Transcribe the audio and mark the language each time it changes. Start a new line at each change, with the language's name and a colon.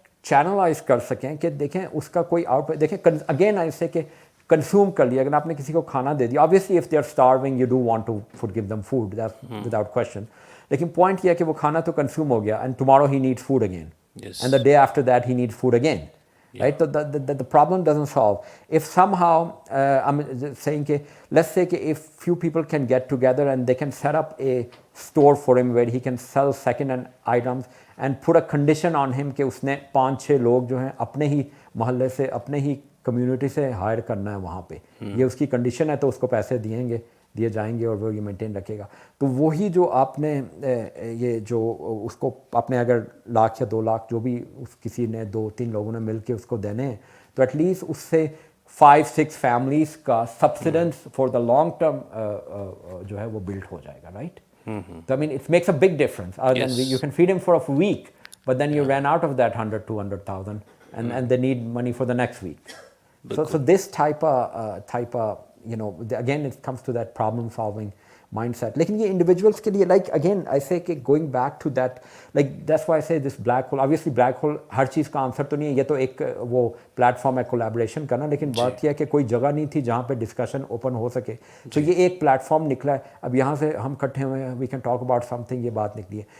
Hindi: Channelise कर सकें कि देखें उसका कोई आउट देखें अगेन ऐसे कि कंज्यूम कर लिया. अगर आपने किसी को खाना दे दिया,
English: Obviously if they are starving you do want to food give them food, that's without question.
Hindi: लेकिन पॉइंट ये है कि वो खाना तो कंज्यूम हो गया
English: And tomorrow he needs food again and the day after that he needs food again. Right, so the problem doesn't solve. If somehow I'm saying, let's say if few people can get together and they can set up a store for him where he can sell second-hand items and put a condition on him
Hindi: कि उसने 5-6 लोग जो हैं अपने ही मोहल्ले से, अपने ही community से हायर करना है वहाँ पे. ये उसकी कंडीशन है, तो उसको पैसे दिए जाएंगे और वो ये मेंटेन रखेगा. तो वही जो आपने ये जो उसको आपने अगर लाख या 2 लाख जो भी किसी ने 2-3 लोगों ने मिल के उसको देने हैं, तो एटलीस्ट उससे 5-6 फैमिलीज़ का
English: subsistence for the long term
Hindi: जो है वो बिल्ड हो जाएगा.
English: Right. So I mean, it makes a big difference. Other than you can feed him for a week, but then you ran out of that 100-200,000, and they need money for the next week. So this type of again it comes to that problem solving mindset.
Hindi: लेकिन ये individuals के लिए,
English: like again I say
Hindi: कि
English: going back to that, like that's why I say this black hole,
Hindi: obviously black hole हर चीज़ का answer तो नहीं है. ये तो एक वो प्लेटफॉर्म है कोलैबोरेशन करना, लेकिन बात यह है कि कोई जगह नहीं थी जहाँ पे डिस्कशन ओपन हो सके. तो ये एक प्लेटफॉर्म निकला है. अब यहाँ से हम इकट्ठे हुए हैं,
English: we can talk about something,
Hindi: ये बात निकली है.